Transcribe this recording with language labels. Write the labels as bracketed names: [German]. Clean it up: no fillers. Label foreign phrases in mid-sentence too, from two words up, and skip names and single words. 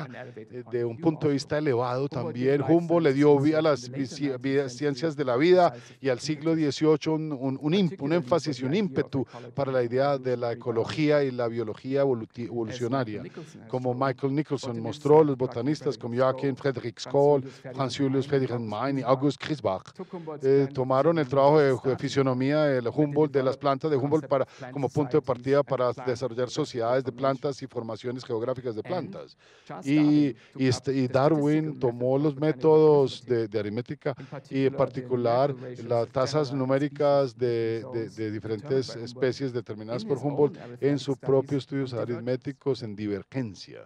[Spanish] de un punto de vista elevado también, Humboldt le dio a las ciencias de la vida y al siglo XVIII un énfasis y un ímpetu para la idea de la ecología y la biología evolucionaria, como Michael Nicholson mostró, los botanistas como Joachim Friedrich Skoll, Franz Julius Friedrich Mein y August Griesbach tomaron el trabajo de fisionomía de Humboldt, de las plantas de Humboldt, como punto de partida para desarrollar sociedades de plantas y formaciones geográficas de plantas. Y Darwin tomó los métodos de aritmética y en particular las tasas numéricas de diferentes especies determinadas por Humboldt en sus propios estudios aritméticos en divergencia.